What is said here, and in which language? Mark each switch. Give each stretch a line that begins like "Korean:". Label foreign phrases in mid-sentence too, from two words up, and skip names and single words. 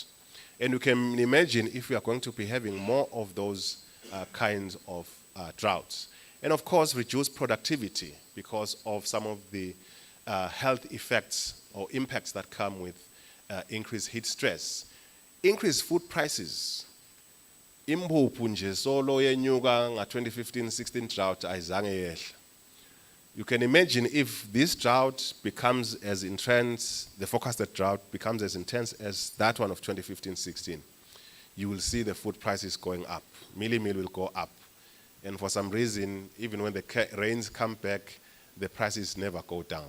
English: And you can imagine if we are going to be having more of those kinds of droughts. And of course, reduced productivity because of some of the health effects or impacts that come with increased heat stress. Increased food prices.
North Ndebele: Imbuphu nje solo yenyuka nga 2015-16 drought ayizange yehle.
English: You can imagine if this drought becomes as intense, the forecasted drought becomes as intense as that one of 2015-16, you will see the food prices going up. Meal will go up. And for some reason, even when the rains come back, the prices never go down.